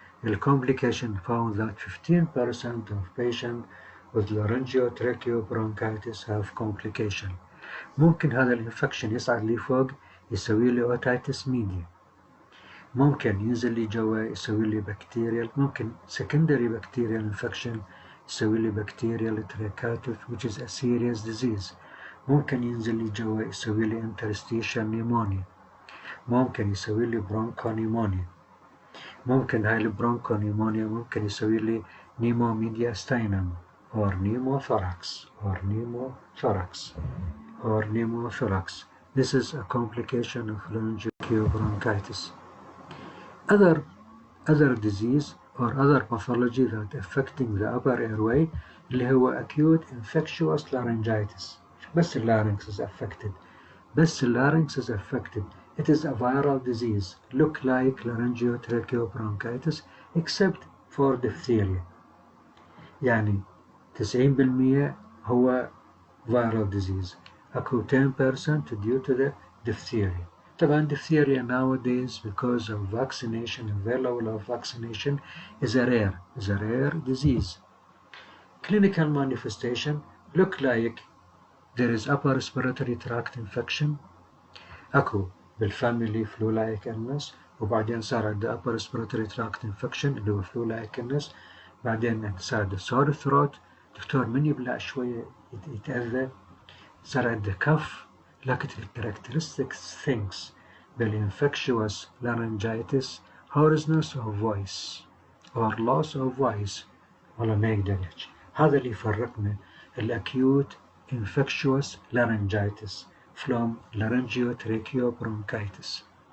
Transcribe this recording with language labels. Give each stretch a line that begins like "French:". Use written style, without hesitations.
English: The complication found that 15% of patients with laryngeotracheal bronchitis have complication.
Arabic: ممكن هذا الانفكشن يصعد لي فوق يسوي لي otitis media. ممكن ينزل لي جوا يسوي لي bacterial، ممكن secondary bacterial infection يسوي لي bacterial tracheitis
English: which is a serious disease.
Arabic: ممكن ينزل لي جوا يسوي لي interstitial pneumonia. ممكن يسوي لي bronchopneumonia. ممكن هاي البرونكونيمونيا ممكن يسوي لي نيموميدياستينم or pneumothorax.
English: This is a complication of laryngeal bronchitis. Other disease or other pathology that affecting the upper airway
Arabic: اللي هو
English: acute infectious laryngitis. بس اللارynx is affected. it is a viral disease look like laryngeotracheobronchitis except for diphtheria.
Arabic: يعني 90% هو viral disease.
English: أكو 10% due to the diphtheria. طبعا diphtheria nowadays because of vaccination and their level of vaccination is a rare disease. Clinical manifestation look like there is upper respiratory tract infection.
Arabic: أكو بالفاميلي
English: flu like illness
Arabic: وبعدين صار عنده
English: upper respiratory tract infection
Arabic: اللي هو
English: flu like illness.
Arabic: بعدين صار عنده sore throat. دكتور من يبلع شوية يتأذى. صار عنده كف.
English: لكن characteristic things بالinfectious laryngitis hoarseness of voice or loss of voice
Arabic: والله ما يقدر يحكي. هذا اللي يفرقنا
English: الacute infectious laryngitis from laryngeotracheobronchitis.